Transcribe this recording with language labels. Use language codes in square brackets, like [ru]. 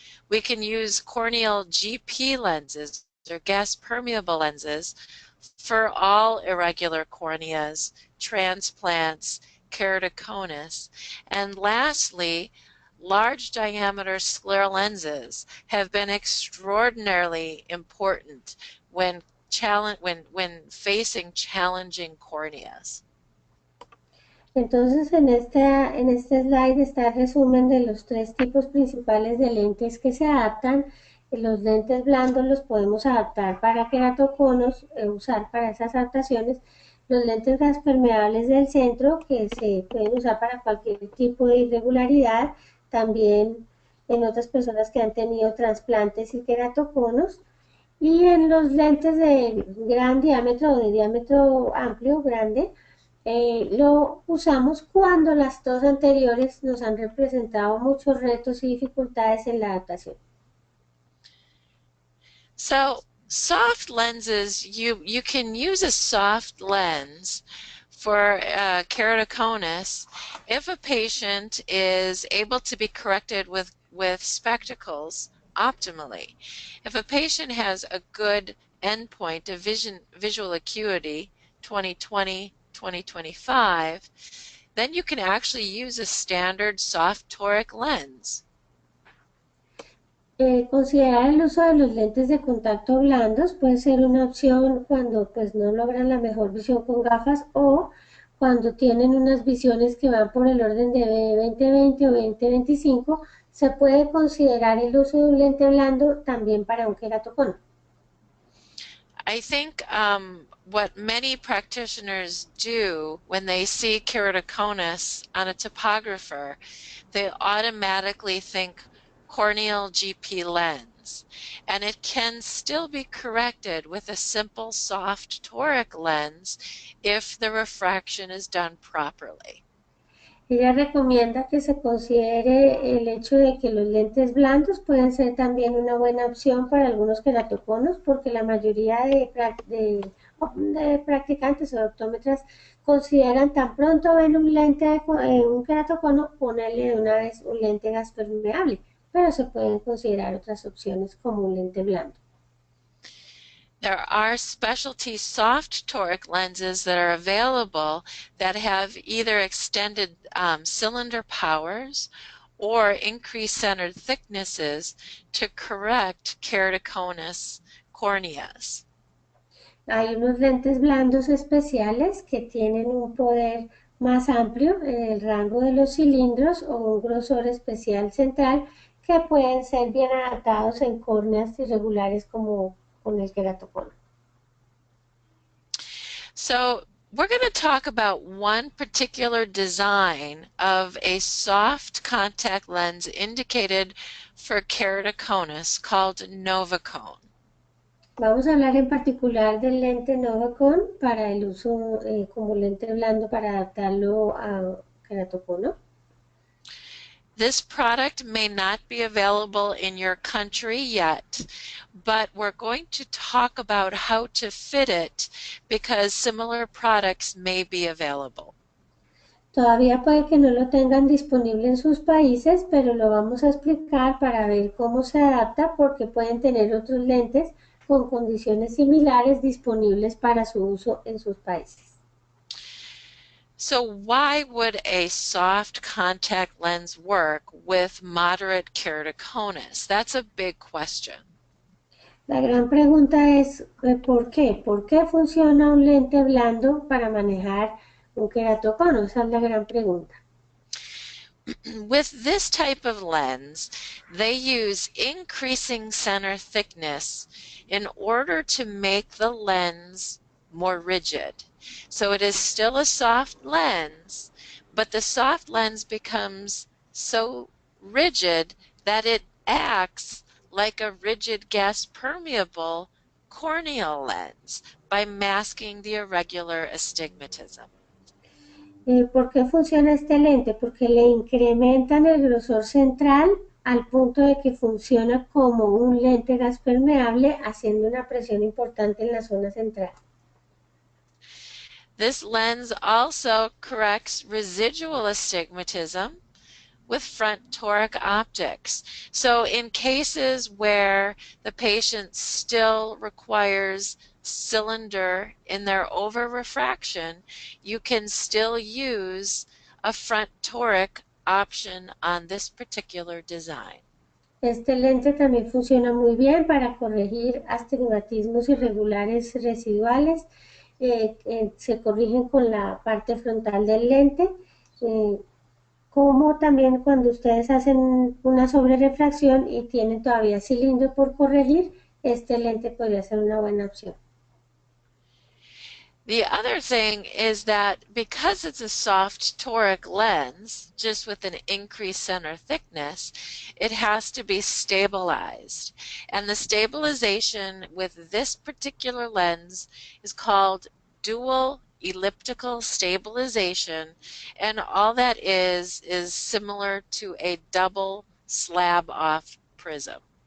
[en] We can use corneal GP lenses or gas permeable lenses for all irregular corneas, transplants, keratoconus. And lastly, large diameter scleral lenses have been extraordinarily important when facing challenging corneas. [es] Entonces en este slide está el resumen de los tres tipos principales de lentes que se adaptan. Los lentes blandos los podemos adaptar para keratoconos, usar para esas adaptaciones. Los lentes gas permeables del centro que se pueden usar para cualquier tipo de irregularidad, también en otras personas que han tenido trasplantes y keratoconos. Y en los lentes de gran diámetro o de diámetro amplio, grande, lo usamos cuando las dos anteriores nos han representado muchos retos y dificultades en la adaptación. [en] So soft lenses, you can use a soft lens for keratoconus if a patient is able to be corrected with spectacles optimally. If a patient has a good endpoint of visual acuity, 20/20, 20/25, then you can actually use a standard soft toric lens. [es] Considerar el uso de los lentes de contacto blandos puede ser una opción cuando pues no logran la mejor visión con gafas o cuando tienen unas visiones que van por el orden de 20/20 o 20/25, se puede considerar el uso de un lente blando también para un keratocono. [en] I think what many practitioners do when they see keratoconus on a topographer, they automatically think corneal GP lens, and it can still be corrected with a simple soft toric lens if the refraction is done properly. [es] Ella recomienda que se considere el hecho de que los lentes blandos pueden ser también una buena opción para algunos queratoconos, porque la mayoría de practicantes o de optómetras consideran tan pronto ven un lente, un queratocono, ponerle de una vez un lente gas permeable, pero se pueden considerar otras opciones como un lente blando. [en] There are specialty soft toric lenses that are available that have either extended cylinder powers or increased centered thicknesses to correct keratoconus corneas. [es] Hay unos lentes blandos especiales que tienen un poder más amplio en el rango de los cilindros o un grosor especial central que pueden ser bien adaptados en córneas irregulares como con el queratocono. [en] So we're going to talk about one particular design of a soft contact lens indicated for keratoconus called Novacone. [es] Vamos a hablar en particular del lente Novacone para el uso como lente blando para adaptarlo a queratocono. [en] This product may not be available in your country yet, but we're going to talk about how to fit it because similar products may be available. [es] Todavía puede que no lo tengan disponible en sus países, pero lo vamos a explicar para ver cómo se adapta porque pueden tener otros lentes con condiciones similares disponibles para su uso en sus países. [en] So why would a soft contact lens work with moderate keratoconus? That's a big question. [es] La gran pregunta es ¿por qué? ¿Por qué funciona un lente blando para manejar un queratocono? Esa es la gran pregunta. [en] With this type of lens, they use increasing center thickness in order to make the lens more rigid. So it is still a soft lens, but the soft lens becomes so rigid that it acts like a rigid gas permeable corneal lens by masking the irregular astigmatism. [es] ¿Por qué funciona este lente? Porque le incrementan el grosor central al punto de que funciona como un lente gas permeable, haciendo una presión importante en la zona central. [en] This lens also corrects residual astigmatism with front toric optics. So in cases where the patient still requires cylinder in their over-refraction, you can still use a front toric option on this particular design. [es] Este lente también funciona muy bien para corregir astigmatismos irregulares residuales. Se corrigen con la parte frontal del lente, como también cuando ustedes hacen una sobrerefracción y tienen todavía cilindro por corregir, este lente podría ser una buena opción. [en] The other thing is that because it's a soft toric lens, just with an increased center thickness, it has to be stabilized. And the stabilization with this particular lens is called dual elliptical stabilization, and all that is similar to a double slab off prism.